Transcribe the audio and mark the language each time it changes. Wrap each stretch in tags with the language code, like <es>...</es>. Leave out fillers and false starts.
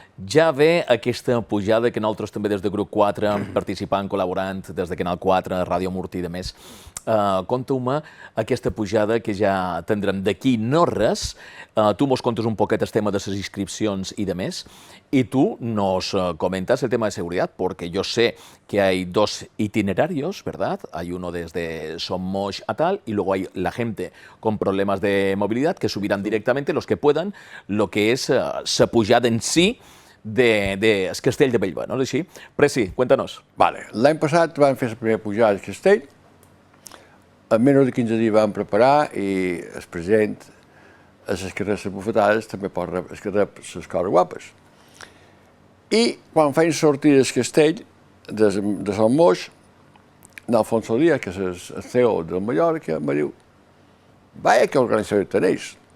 <ca>Ja ve aquesta pujada que nosaltres també des de Grup 4, participant, col·laborant des de Canal 4, Ràdio Murti i de més, conteu-me aquesta pujada que ja tindrem d'aquí no res. Tu mos contes un poquet el tema de les inscripcions i de més,</ca> <es>y tú nos comentas el tema de seguridad, porque yo sé que hay dos itinerarios, ¿verdad? Hay uno desde Somos a tal, y luego hay la gente con problemas de movilidad que subirán directamente, los que puedan, lo que es la pujada en sí de Castell de Bellver, ¿no? ¿Sí? Presi, cuéntanos. Vale.</es> <ca>L'any passat vam fer la primera pujada al Castell, en menys de 15 dies vam preparar i el president, a les carreres bufetades, també pot rep les coses guapes. I quan feien sortir del Castell, de Sant Moix, n'Alfonso Díaz, que és el CEO de Mallorca, em va dir, vaya que organització tenéis.</ca>